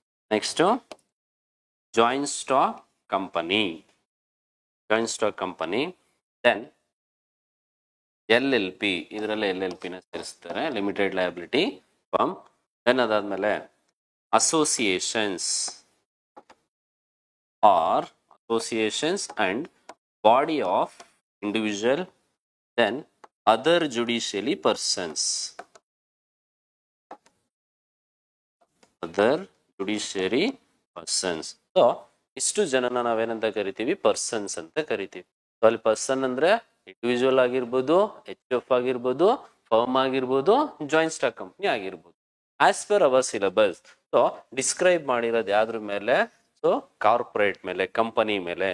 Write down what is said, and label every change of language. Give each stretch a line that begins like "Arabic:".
Kannada: Next joint stock company, joint stock company, then LLP, ಇದರಲ್ಲಿ LLP ನ ಸೇರಿಸ್ತಾರೆ, limited liability firm.
English: Then ಅದಾದ್ಮೇಲೆ associations are associations and body of individual, then other judicially persons, other judiciary persons.
Kannada: So ಇಷ್ಟು ಜನನ ನಾವೇನಂತ ಕರಿತೀವಿ, persons ಅಂತ ಕರಿತೀವಿ. ಸೊ ಅಲ್ಲಿ ಪರ್ಸನ್ ಅಂದ್ರೆ ಇಂಡಿವಿಜುವಲ್ ಆಗಿರ್ಬೋದು, HUF ಆಗಿರ್ಬೋದು, ಫರ್ಮ್ ಆಗಿರ್ಬೋದು, ಜಾಯಿಂಟ್ ಸ್ಟಾಕ್ ಕಂಪ್ನಿ ಆಗಿರ್ಬೋದು. As per hour syllabus so describe ಮಾಡಿರೋದು ಯಾವ್ದ್ರ ಮೇಲೆ, ಸೊ ಕಾರ್ಪೊರೇಟ್ ಮೇಲೆ, ಕಂಪನಿ ಮೇಲೆ.